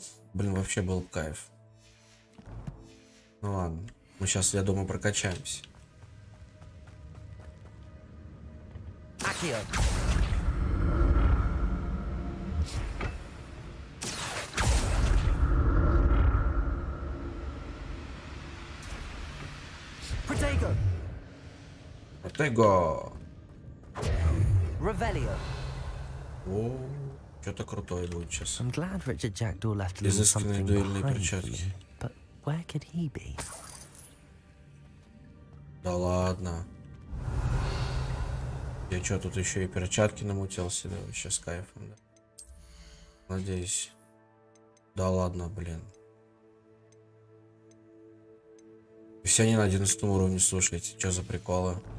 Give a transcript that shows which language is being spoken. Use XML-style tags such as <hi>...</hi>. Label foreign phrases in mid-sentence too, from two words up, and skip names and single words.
<ru>Блин, вообще был бы кайф. Ну ладно. Мы сейчас, я думаю, прокачаемся.</ru> <la>Accio. Protego. Отего. Revelio.</la> <ru>О, что-то крутое будет сейчас.</ru> <en>I'm glad Richard Jackdaw left a little</en> <ru>Изысканные</ru> <en>something</en> <ru>дуэльные</ru> <en>behind for</en> <ru>перчатки.</ru> <en>me. But where could he be?</en> <ru>Да ладно. Я что, тут еще и перчатки намутил себе вообще с кайфом, да? Надеюсь. Да ладно, блин. Все они на 11 уровне, слушайте, что за приколы?</ru>